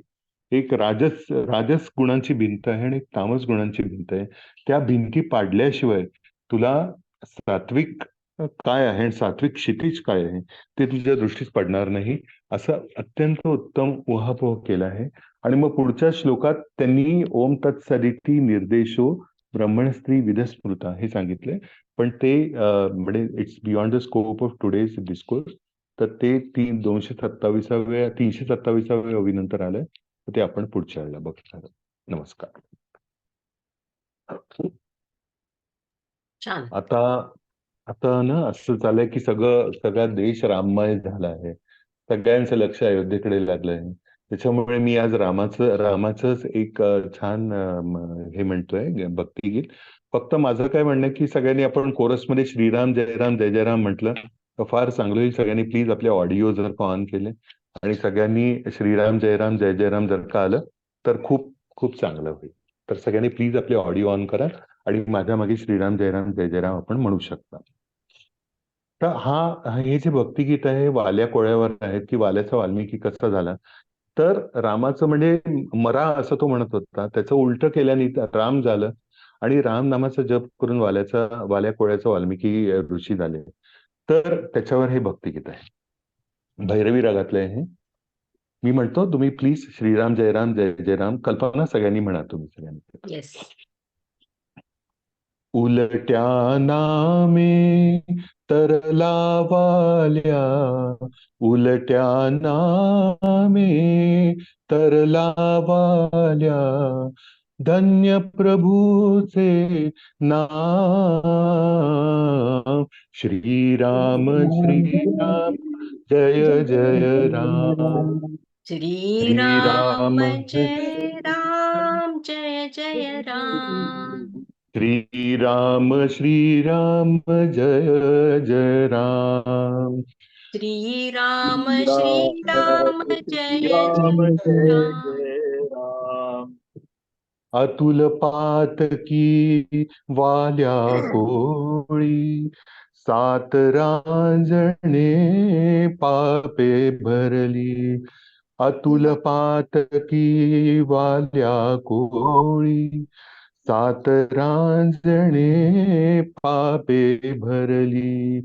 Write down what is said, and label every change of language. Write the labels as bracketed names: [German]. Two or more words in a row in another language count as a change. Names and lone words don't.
[Marathi] एक राजस गुणांची भिंत आहे आणि एक तामस गुणांची भिंत आहे. त्या भिंती पाडल्याशिवाय तुला सात्विक काय आहे आणि सात्विक क्षितिज काय आहे ते तुझ्या दृष्टीस पडणार नाही. असं अत्यंत उत्तम उहापोह केला आहे. आणि मग पुढच्या श्लोकात त्यांनी [Sanskrit] ओम तत्सदिती निर्देशो ब्रह्मण स्त्री विधस्मृता [Marathi] हे सांगितलंय, पण ते म्हणजे [English] it's beyond the scope of today's discourse. [Marathi] तर ते 327व्या ओवीनंतर आलंय, तर ते आपण पुढच्या वेळेला बघणार. नमस्कार. छान. आता ना असं झालंय की सगळा देश राममय झाला आहे, सगळ्यांचं लक्ष अयोध्येकडे लागलंय. त्याच्यामुळे मी आज रामाचंच एक छान हे म्हणतोय भक्तिगीत. फक्त माझं काय म्हणणं आहे की सगळ्यांनी आपण कोरसमध्ये श्रीराम जय राम जय जय राम म्हटलं तर फार चांगलं होईल. सगळ्यांनी प्लीज आपले ऑडिओ जर का ऑन केले आणि सगळ्यांनी श्रीराम जय राम जय जय राम जर का आलं तर खूप खूप चांगलं होईल. तर सगळ्यांनी प्लीज आपले ऑडिओ ऑन करा आणि माझ्या मागे श्रीराम जय राम जय जय राम आपण म्हणू शकता. तर हे जे भक्तिगीत आहे वाल्या कोळ्यावर आहेत की वाल्याचा वाल्मिकी कसा झाला. तर रामाचं म्हणजे मरा असं तो म्हणत होता, त्याचं उलट केल्याने राम झालं आणि राम नामाचा जप करून वाल्या कोळ्याचा वाल्मिकी ऋषी झाले. तर त्याच्यावर हे भक्तिगीत आहे, भैरवी रागातलं आहे. मी म्हणतो तुम्ही प्लीज श्रीराम जय राम जय जय राम कल्पना सगळ्यांनी म्हणा तुम्ही सगळ्यांनी. येस. उलट्या नामे तरला वाल्या, उलट्या नामे तरला वाल्या, धन्य प्रभूचे नाम, श्रीराम श्रीराम जय जय राम, श्रीराम जय राम जय जय राम, श्रीराम श्रीराम जय जय राम, श्रीराम श्रीराम जय जय राम, अतुल पातकी वाल्या कोळी, सात रांजणे पापे भरली, अतुल पातकी वाल्या कोळी, सात रांजणे पापे भरली.